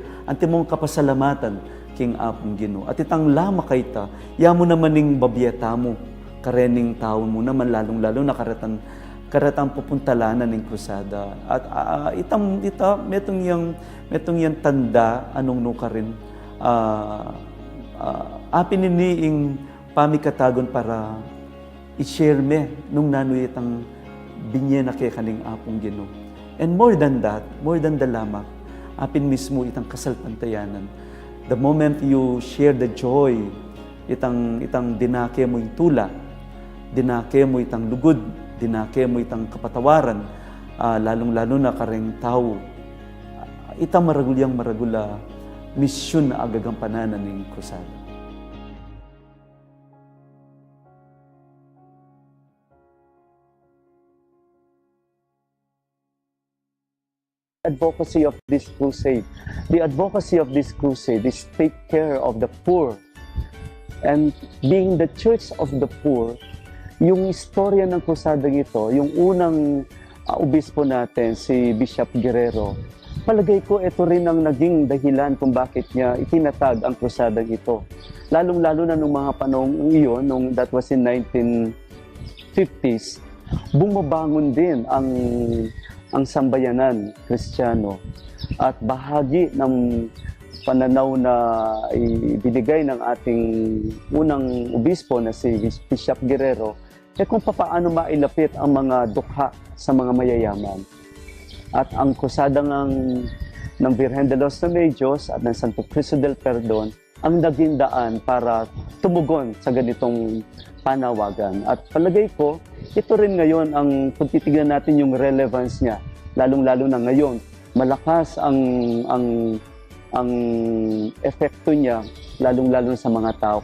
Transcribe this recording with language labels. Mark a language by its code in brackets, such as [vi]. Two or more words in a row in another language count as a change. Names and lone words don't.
[pam] Ante mong kapasalamatan king apong Ginoo. At itang lamak kayta, yamo naman ning babiyeta mo, karening taon mo naman, lalong-lalo na karatang pupuntalanan ng krusada. At metong yang tanda, anong no ka rin, apin ing pamikatagon para i-share me nung nanoy itang binye na kay kaning apong Ginoo. [en] And more than that, more than the lamak, [pam] apin mismo itang kasalpantayanan. [en] The moment you share the joy, [pam] itang dinake mo yung tula, dinake mo itang lugod, dinake mo itang kapatawaran, lalong-lalo na kareng tao, itang maragula misyon na agagampanan ng krusada. [en] Advocacy of this crusade. The advocacy of this crusade is take care of the poor. And being the church of the poor, [tl] yung istorya ng krusadang ito, yung unang obispo natin, si Bishop Guerrero, palagay ko ito rin ang naging dahilan kung bakit niya itinatag ang krusadang ito. Lalong-lalo na nung mga panahong iyon, nung [en] that was in 1950s, [tl] bumabangon din ang sambayanan Kristiyano at bahagi ng pananaw na ibinigay ng ating unang obispo na si Bishop Guerrero kung paano mailapit ang mga dukha sa mga mayayaman. At ang krusada ng Virgen de los Remedios at ng Santo Cristo del Perdon ang naging daan para tumugon sa ganitong panawagan. At palagay ko, ito rin ngayon ang kung titignan natin yung relevance niya, lalong-lalo na ngayon, malakas ang epekto niya, lalong-lalo sa mga tao.